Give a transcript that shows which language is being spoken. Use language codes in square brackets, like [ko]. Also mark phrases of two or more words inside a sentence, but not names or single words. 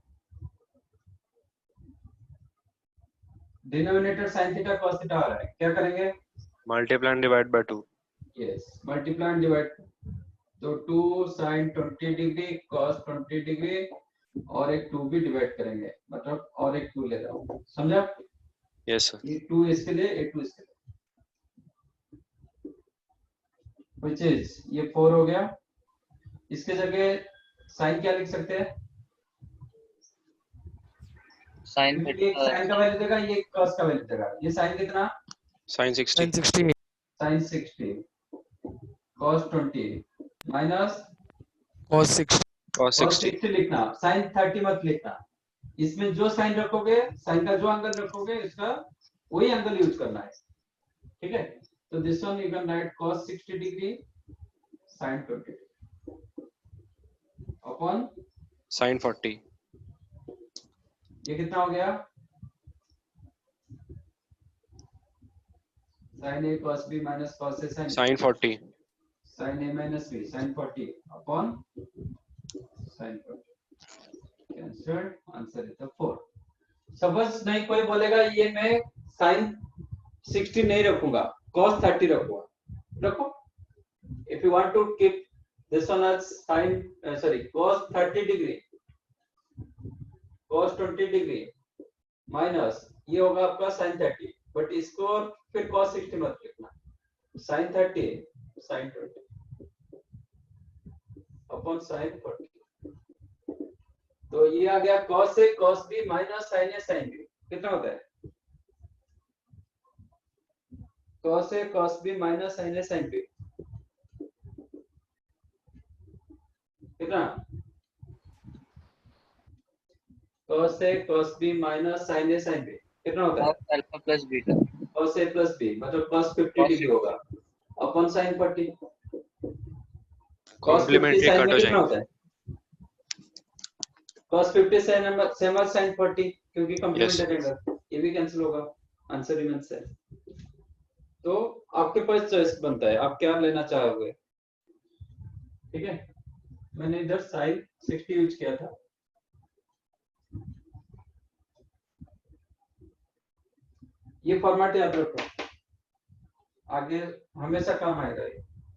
[en] denominator sine theta cos theta [hi] आ रहा है, क्या करेंगे? [en] multiply and divide by 2. yes, multiply and divide. [hi] तो [en] 2 sin 20 degree cos 20 degree [hi] और एक 2 भी डिवाइड करेंगे, मतलब और एक 2 ले रहा हूं, समझा? [en] yes sir. [hi] ये 2 इसके लिए, ये 2 इसके लिए, [en] which is [hi] ये 4 हो गया। इसके जगह साइन क्या लिख सकते हैं? साइन क्योंकि एक साइन का वैल्यू देगा, ये cos का वैल्यू देगा। ये साइन कितना? sin 60 960 [en] sine 60 cos 20 minus [hi] cos 60 cos 60 60 लिखना, साइन 30 मत लिखना। इसमें जो साइन रखोगे, साइन का जो एंगल रखोगे, इसका वही एंगल यूज करना है। ठीक है? तो [en] this one you can write cos 60 degree sin 20 upon [hi] sin 40 ये कितना हो गया? [en] sin a cos b minus cos a [hi] sin 40 [en] sin a minus b sin 40 upon sin 40 cancelled, answer is 4. [hi] सपोज नहीं कोई बोलेगा ये मैं sin 60 नहीं रखूंगा, cos 30 रखूंगा, रखो। [en] if you want to keep this one as sin cos 30 degree cos 20 degree minus [hi] ये होगा आपका [en] sin 30, बट [hi] इसको फिर cos 60 मत लिखना, [en] sin 30 sin 20 अपॉन sin 40। [hi] तो ये आ गया [en] cos a cos b minus sin a sin b, [hi] कितना होता है? [en] cos a cos b minus sin a sin b [hi] कितना? [en] cos a cos b minus sin a sin b [hi] कितना होता है? [en] alpha plus beta. cos a plus b [hi] मतलब cos 50 डिग्री होगा अपन sin 40। cos 50 कॉम्प्लीमेंट्री sin कट में हो कितना जाएंगे। होता है? [en] cos 50 same as sin 40 [hi] क्योंकि कॉम्प्लीमेंट्री एंगल, ये भी कैंसिल होगा, [en] answer remains same. [hi] तो आपके पास चॉइस बनता है, आप क्या लेना चाहोगे। ठीक है? मैंने इधर sin 60 यूज किया था। ये फॉर्मेट याद रखो, आगे हमेशा काम आएगा ये।